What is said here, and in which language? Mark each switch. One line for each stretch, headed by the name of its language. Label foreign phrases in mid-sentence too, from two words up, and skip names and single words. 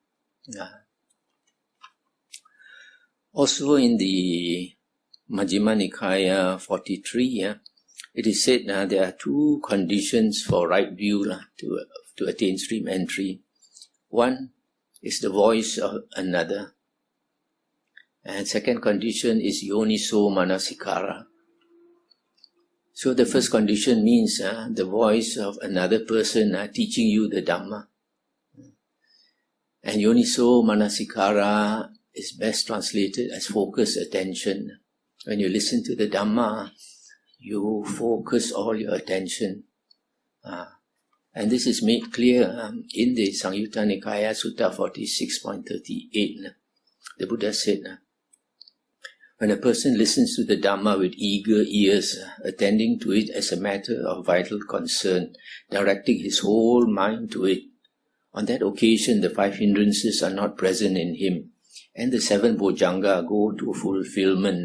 English: Also in the Majjhima Nikaya 43, it is said there are 2 conditions for right view to attain stream entry. One is the voice of another. And second condition is
Pali: yoniso manasikara.
English: So the first condition means the voice of another person teaching you the Dhamma. And
Pali: yoniso manasikara
English: is best translated as focused attention. When you listen to the Dhamma, you focus all your attention. And this is made clear in the Samyutta Nikaya Sutta 46.38. The Buddha said, when a person listens to the Dhamma with eager ears, attending to it as a matter of vital concern, directing his whole mind to it, on that occasion the 5 hindrances are not present in him, and the 7 Bojjhanga go to fulfillment.